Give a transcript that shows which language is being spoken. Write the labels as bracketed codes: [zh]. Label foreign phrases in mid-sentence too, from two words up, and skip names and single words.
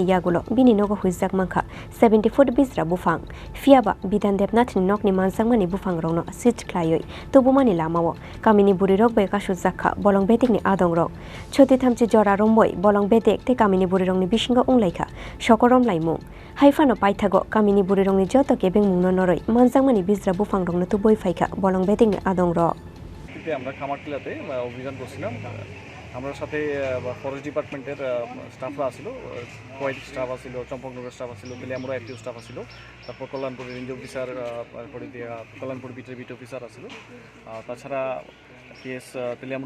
[trp] yagulo bini nogo huijak mankha 70 foot bizra bufang fiaba Bidhan Debnathni nokni mansangmani bufang rokno sit khlaioi tubumani lamao kamini burirok bekashu zakha bolong bedekni adong rok choti thamchi jora romboi bolong bedek te kamini burirokni bisingo unglaikha sokorom laimung haifano paithago kamini burirokni joto gebeng mungno noroi mansangmani bizra bufang rokno tuboi faikha bolong bedekni adong rok [bn] আমরা খামারটিলাতে অভিযান করছিলাম আমরা সাথে [en] forest departmenter [bn] স্টাফরা আছিল কোয়াইট স্টাফ আছিল চম্পকনগর স্টাফ আছিল তেলিয়ামুড়া এফটিও স্টাফ আছিল তারপর কল্যাণপুরের [en] range officer [bn] তারপরে কল্যাণপুর বিটের [en] beat officer [bn] আছিল তাছাড়া পিএস তেলিয়ামুড়া